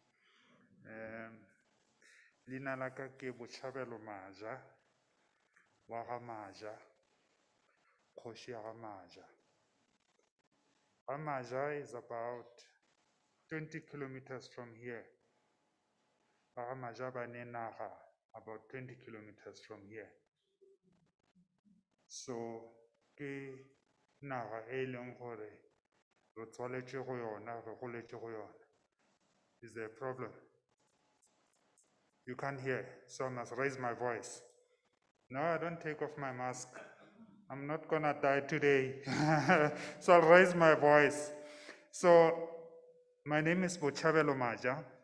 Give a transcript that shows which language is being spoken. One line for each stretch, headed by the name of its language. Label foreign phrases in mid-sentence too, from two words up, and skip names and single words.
Northern Sotho: Lina la ka ke Botjhabelo Maja, wa ga Maja, kgoši ya ga Maja.
English: Ga Maja is about 20 kilometers from here.
Northern Sotho: Ga Maja ba ne naga
English: about 20 kilometers from here.
Northern Sotho: So ke naga e leng gore re tswaletše go yona, re goletše go yona.
English: Is there a problem? You can't hear, so I must raise my voice. No, I don't take off my mask. I'm not gonna die today. So I'll raise my voice. So my name is Botjhabelo Maja.